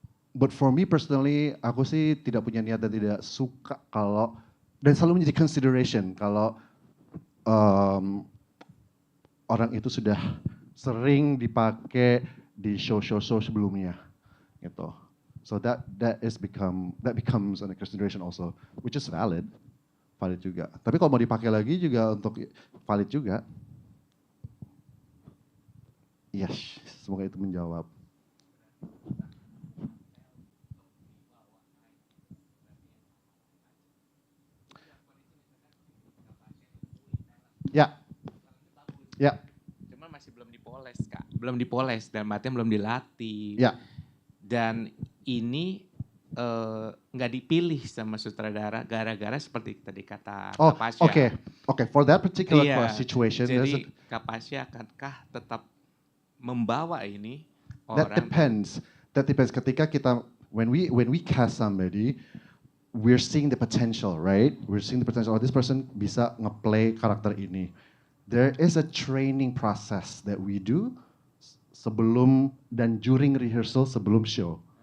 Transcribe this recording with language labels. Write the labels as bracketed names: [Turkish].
[English] But for me personally, [Indonesian] aku sih tidak punya niat dan tidak suka kalau, dan selalu menjadi consideration kalau orang itu sudah sering dipakai di show-show sebelumnya, gitu. [English] So that becomes a consideration also, which is valid juga. [Indonesian] Tapi kalau mau dipakai lagi juga untuk valid juga. Yes, semoga itu menjawab. Ya. Cuma masih belum dipoles, Kak. Belum dipoles dan artinya belum dilatih. Ya. Dan ini nggak dipilih sama sutradara gara-gara seperti tadi kata Kak Pasha. [English] Okay. For that particular situation, [Indonesian] jadi Kak Pasha akankah tetap membawa ini [English] orang? That depends. [Indonesian] Ketika kita [English] when we cast somebody, we're seeing the potential, right? We're seeing the potential. Oh, this person [Indonesian] bisa ngeplay karakter ini. [English] There is a training process that we do sebelum dan during rehearsal sebelum show.